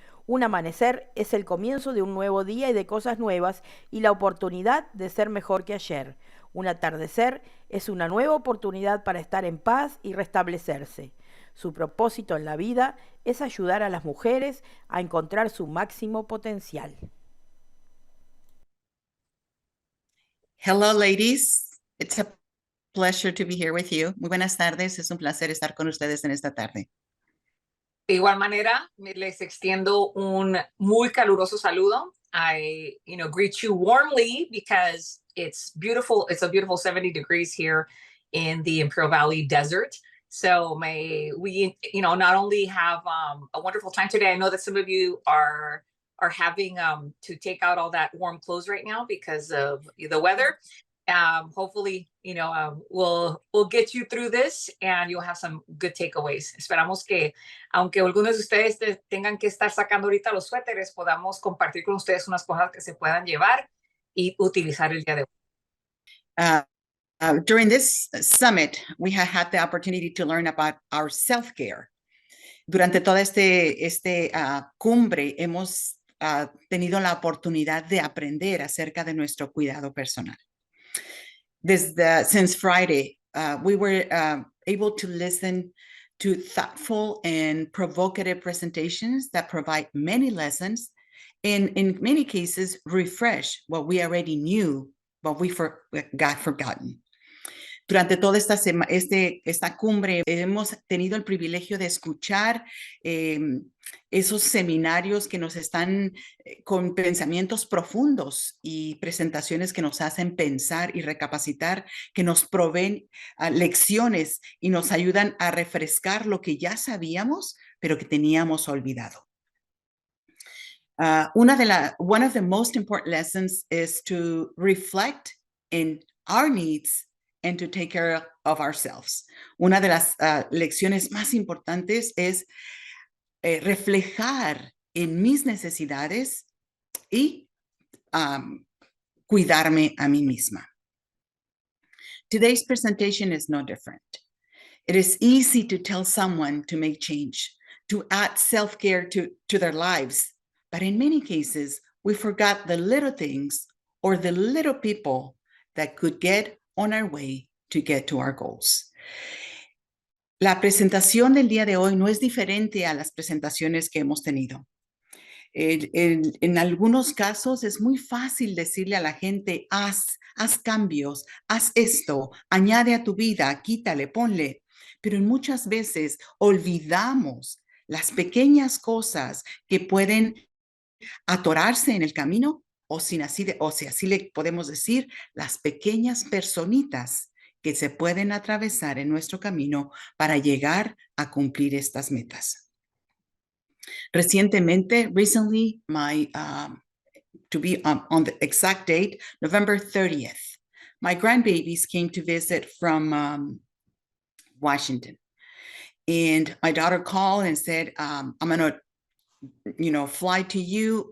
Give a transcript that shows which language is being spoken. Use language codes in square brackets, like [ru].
[es] Un amanecer es el comienzo de un nuevo día y de cosas nuevas y la oportunidad de ser mejor que ayer. Un atardecer es una nueva oportunidad para estar en paz y restablecerse. Su propósito en la vida es ayudar a las mujeres a encontrar su máximo potencial. [en] Hello, ladies. It's a pleasure to be here with you. [es] Muy buenas tardes. Es un placer estar con ustedes en esta tarde. De igual manera, les extiendo un muy caluroso saludo. [en] I, greet you warmly because it's beautiful. It's a beautiful 70 degrees here in the Imperial Valley Desert. So may we, not only have a wonderful time today. I know that some of you are having to take out all that warm clothes right now because of the weather. Hopefully, we'll get you through this and you'll have some good takeaways. [es] Esperamos que, aunque algunos de ustedes tengan que estar sacando ahorita los suéteres, podamos compartir con ustedes unas cosas que se puedan llevar y utilizar el día de hoy. [en] During this summit, we have had the opportunity to learn about our self-care. [es] Durante toda este cumbre hemos tenido la oportunidad de aprender acerca de nuestro cuidado personal. [en] Since Friday, we were able to listen to thoughtful and provocative presentations that provide many lessons and in many cases refresh what we already knew, but we got forgotten. [es] Durante toda esta cumbre hemos tenido el privilegio de escuchar esos seminarios que nos están con pensamientos profundos y presentaciones que nos hacen pensar y recapacitar, que nos proveen lecciones y nos ayudan a refrescar lo que ya sabíamos, pero que teníamos olvidado. [en] One of the most important lessons is to reflect in our needs and to take care of ourselves. [es] Una de las lecciones más importantes es reflejar en mis necesidades y cuidarme a mí misma. [en] Today's presentation is no different. It is easy to tell someone to make change, to add self-care to their lives, but in many cases, we forgot the little things or the little people that could get on our way to get to our goals. [es] La presentación del día de hoy no es diferente a las presentaciones que hemos tenido. En algunos casos es muy fácil decirle a la gente, haz cambios, haz esto, añade a tu vida, quítale, ponle. Pero en muchas veces olvidamos las pequeñas cosas que pueden atorarse en el camino o si así le podemos decir, las pequeñas personitas que se pueden atravesar en nuestro camino para llegar a cumplir estas metas. [en] Recently, to be on the exact date, November 30th, my grandbabies came to visit from Washington. And my daughter called and said, I'm going to, fly to you.